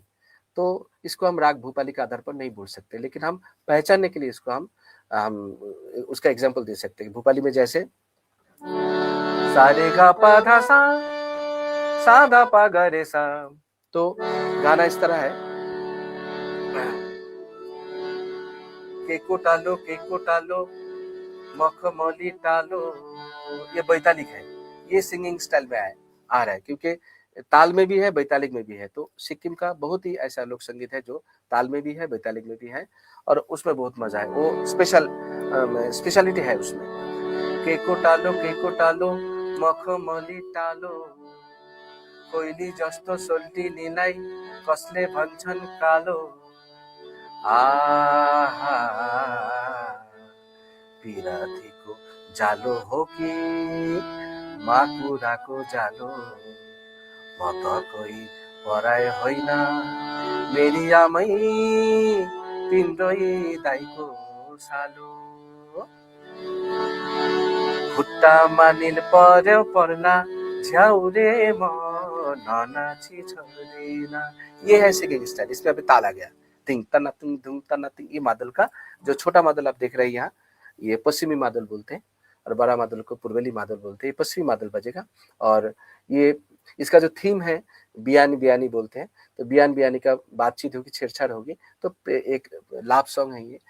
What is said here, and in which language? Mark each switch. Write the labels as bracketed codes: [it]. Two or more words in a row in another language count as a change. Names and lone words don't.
[hi] तो इसको हम राग भूपाली के आधार पर नहीं बोल सकते, लेकिन हम पहचानने के लिए इसको हम उसका एग्जाम्पल दे सकते हैं। भूपाली में जैसे सा रे गा पा धा सा धा पा गा रे सा, तो गाना इस तरह है, [ne] केको टालो मखमली टालो, [hi] ये बैतालिक है, ये [en] singing style [hi] में आ रहा है, क्योंकि ताल में भी है, बैतालिक में भी है। तो सिक्किम का बहुत ही ऐसा लोक संगीत है जो ताल में भी है, बैतालिक में भी है, और उसमें बहुत मजा है, वो स्पेशलिटी है उसमें। [ne] केको टालो मखमली टालो, कोइली जस्तो सोल्टी निलाई कसले भन्छन् कालो, आहा पिरातीको जालो हो कि माकुराको जालो, म त कोही पराय होइन मेरी आमै तिम्रै दाइको सालो, खुट्टामा निल पर्यो पर्ला झ्याउरे म ननाची छोड्दिन। [hi] ये है [en] singing style. [hi] इसमें अभी ताल आ गया, तिंग तना तिंग धुंग तना तिंग। ये मादल का जो छोटा मादल आप देख रहे हैं यहाँ, ये पश्चिमी मादल बोलते हैं, और बड़ा मादल को पूर्वेली मादल बोलते हैं। ये पश्चिमी मादल बजेगा, और ये इसका जो थीम है बियानी बियानी बोलते हैं। तो बियान बियानी का बातचीत होगी, छेड़छाड़ होगी, तो एक [en] love song [hi] है ये।